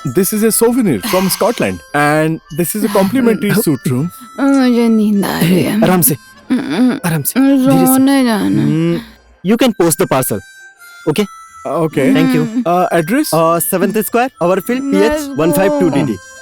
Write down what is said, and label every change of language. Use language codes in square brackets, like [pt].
[en] This is a souvenir from Scotland, and this is a complimentary suite room. [hi] मुझे नींद आ रही है। आराम से धीरे से। सोने जाना। [en] You can post the parcel okay Okay. Thank you Address? 7th square Overfield PH 152DD।